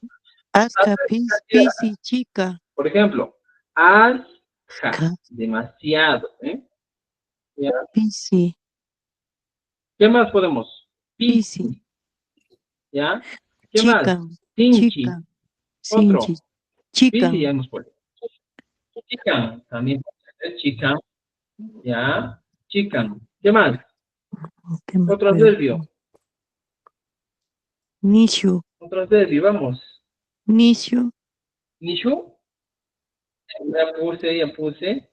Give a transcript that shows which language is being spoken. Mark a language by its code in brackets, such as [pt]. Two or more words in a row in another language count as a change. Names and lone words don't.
[es] Hasta pisi, chica. Por ejemplo, asja, demasiado, ¿eh? ¿Ya? Pisi. ¿Qué más podemos? Pisi. ¿Ya? ¿Qué Chica. más? Sinchi. Chica. Otro. Sinchi. Pisi Chica. ya hemos puesto. Chican, también puede ser chican. ¿Ya? Chican. ¿Qué más? Otro adverbio. Nishu. Otro adverbio, vamos. Nishu. Nishu. Ya puse.